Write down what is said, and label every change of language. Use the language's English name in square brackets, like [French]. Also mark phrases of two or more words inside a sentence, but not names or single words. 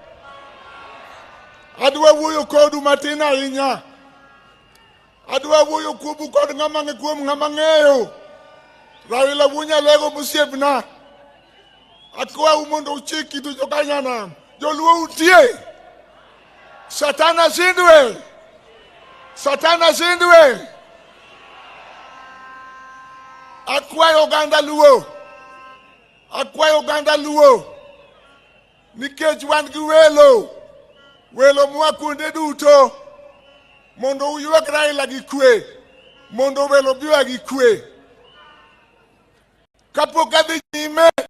[Luo (Kenya and Tanzania)] Adwa wuoyo kodu matin ahinya. Adwa wuoyo kuomu kod ng'ama kuom ng'ama ng'eyo. Raila wuonya lego musiepna. Akwa mondo uchiki tu jokanyana. Joluo untie. [Swahili] Satana shindwe. Satana shindwe. [Luo (Kenya and Tanzania)] Akwayo oganda luo. Akwayo oganda luo. Nikech wan gi welo. Welo mwa kuonde duto. Mondo uyuak Raila gi kwe. Mondo welo biwa gi kwe. Kapok adhi nyime.